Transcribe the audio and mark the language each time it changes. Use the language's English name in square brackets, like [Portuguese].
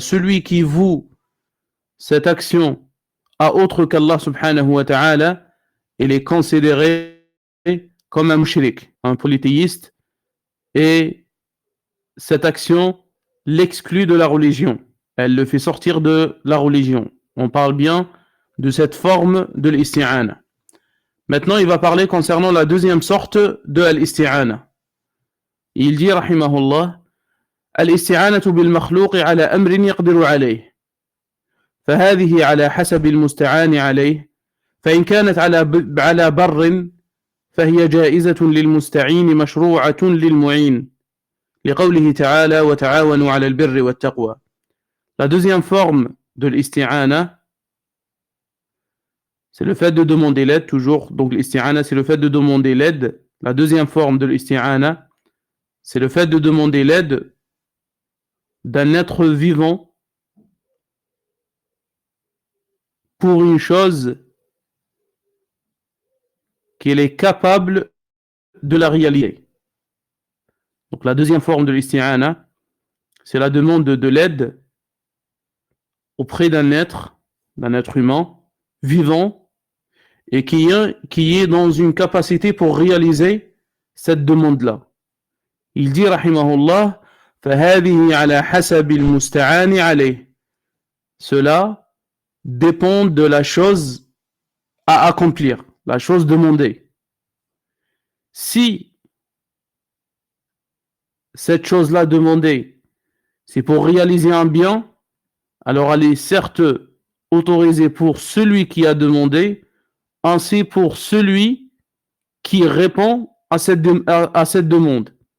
[French] Celui qui voue cette action à autre qu'Allah subhanahu wa ta'ala, il est considéré comme un mushrik, un polythéiste, et cette action l'exclut de la religion. Elle le fait sortir de la religion. On parle bien de cette forme de l'isti'ana. Maintenant, il va parler concernant la deuxième sorte de l'isti'ana. Il dit, [Arabic] rahimahullah, الاستعانة بالمخلوق على أمر يقدر عليه فهذه على حسب المستعان عليه فإن كانت على بر فهي جائزة للمستعين مشروعة للمعين لقوله تعالى وتعاونوا على البر والتقوى. [French] La deuxième forme de l'isti'ana, c'est le fait de demander l'aide, toujours. Donc l'isti'ana, c'est le fait de demander l'aide. La deuxième forme de l'isti'ana, c'est le fait de demander l'aide d'un être vivant pour une chose qu'il est capable de la réaliser. Donc la deuxième forme de l'isti'ana, c'est la demande de l'aide auprès d'un être humain, vivant, et qui est dans une capacité pour réaliser cette demande-là. Il dit, [Arabic] rahimahullah, فَهَذِهِ عَلَى حَسَبِ الْمُسْتَعَانِ عَلَيْهِ. [French] Cela dépend de la chose à accomplir, la chose demandée. Si cette chose-là demandée, c'est pour réaliser un bien, alors elle est certes autorisée pour celui qui a demandé, ainsi pour celui qui répond à cette demande.